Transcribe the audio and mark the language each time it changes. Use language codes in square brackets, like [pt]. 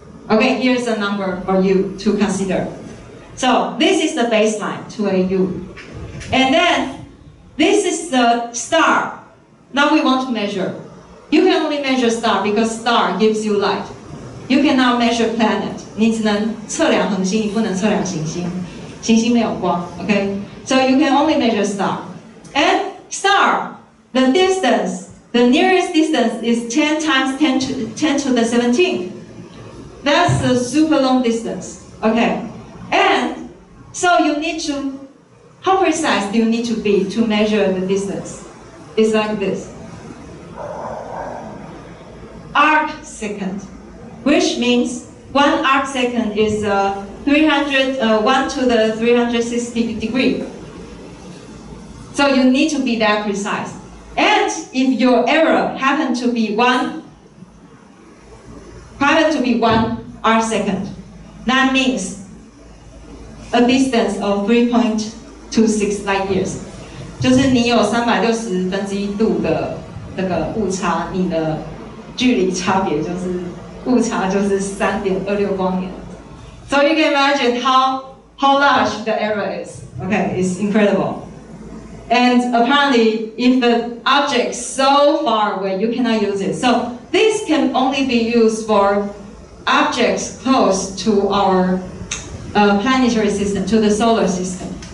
[en] Okay, here's a number for you to consider. So this is the baseline, 2 AU. And then this is the star. Now we want to measure. You can only measure star because star gives you light. You cannot measure planet. [zh] 你只能测量恒星，你不能测量行星。行星没有光 okay? [en] So you can only measure star. And star, the distance, the nearest distance is 10 times 10 to the 17th. That's a super long distance. Okay. And so you need to, how precise do you need to be to measure the distance? It's like this. Arc second, which means 1 arc second is 1 to the 360 degree. So you need to be that precise. And if your error happened to be 1 arc second, that means a distance of 3.26 light years. [zh] 就是你有360度的这个误差，你的距离差别就是误差就是3.26光年。 [en] So you can imagine how large the error is. Okay, it's incredible. And apparently, if the object is so far away, you cannot use it. So this can only be used for objects close to our planetary system, to the solar system.